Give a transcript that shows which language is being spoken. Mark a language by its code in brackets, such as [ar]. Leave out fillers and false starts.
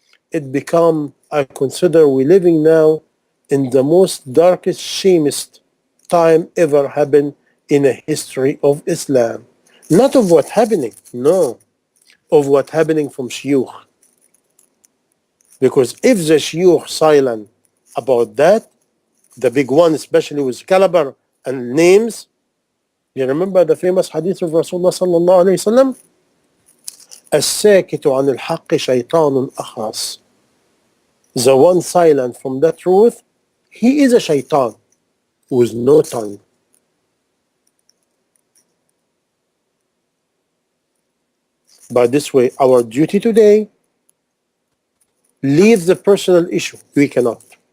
[en] It become, I consider we living now in the most darkest, shamest time ever happened in the history of Islam. Not of what happening, no. of what's happening from shuyukh. Because if the shuyukh silent about that, the big one, especially with caliber and names, you remember the famous hadith of Rasulullah sallallahu alayhi wa sallam? [ar] الساكت عن الحق شيطان أخرس. [en] The one silent from the truth, he is a shaitan with no tongue. By this way, our duty today, leave the personal issue. We cannot.